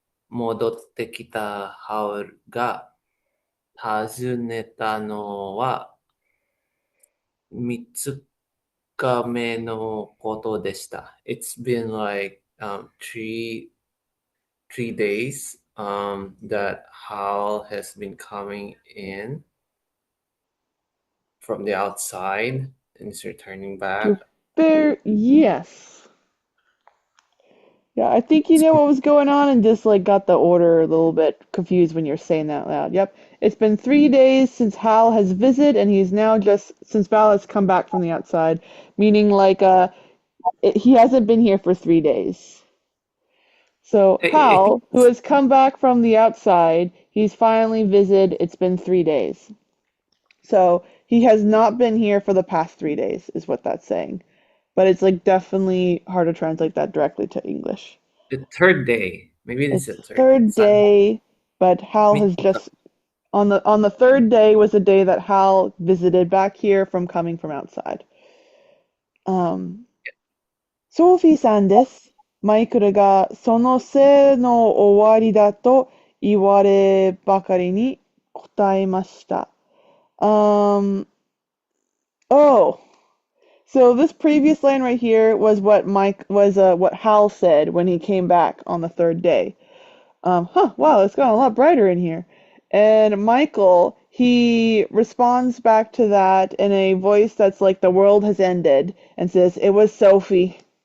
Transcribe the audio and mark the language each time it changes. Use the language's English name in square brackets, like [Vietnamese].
[Japanese] 戻ってきたハウルが訪ねたのは3日目のことでした。 [English] It's been like three days that Howl has been coming in from the outside and is returning back. You're yes. Yeah, I think you know what was going on and just like got the order a little bit confused when you're saying that loud. Yep. It's been 3 days since Hal has visited, and he's now just since Val has come back from the outside, meaning like he hasn't been here for 3 days. So It Hal, who has come back from the outside, he's finally visited. It's been 3 days. So he has not been here for the past 3 days, is what that's saying. But it's like definitely hard to translate that directly to English. the third day. Maybe this is the the third day. third day, but Hal has just on the third day was the day that Hal visited back here from coming from outside. [Japanese] Um, ソフィーさんです。マイクルがそのせの終わりだと言わればかりに答えました。 [English] Um, oh, so this previous line right here was what Hal said when he came back on the third day. Wow, it's got a lot brighter in here. And Michael, he responds back to that in a voice that's like the world has ended and says, "It was Sophie.